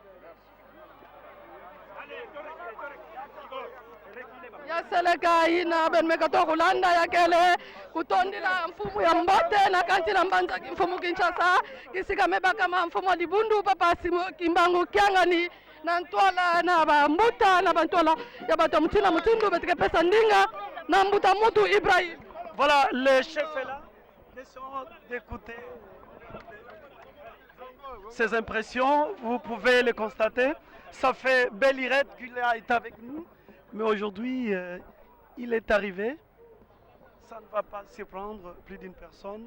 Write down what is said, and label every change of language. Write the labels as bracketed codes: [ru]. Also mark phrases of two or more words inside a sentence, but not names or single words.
[ktu] Yaseleka ina ben mekato kulanda yakele kutondila mfumu ya mbote na kanti na mbanza mfumu Kinshasa kisika meba kama mfumu dibundu Papa Simo Kimbangu kiangani na ntwala na bambuta na bantwala ya bato mutina mutindu betike pesa ndinga na mbuta mutu Ibrahim. [fr] Voilà, le chef est là. Laissons d'écouter ces impressions, vous pouvez les constater. Ça fait belle irette qu'il est avec nous, mais aujourd'hui, il est arrivé. Ça ne va pas surprendre plus d'une personne.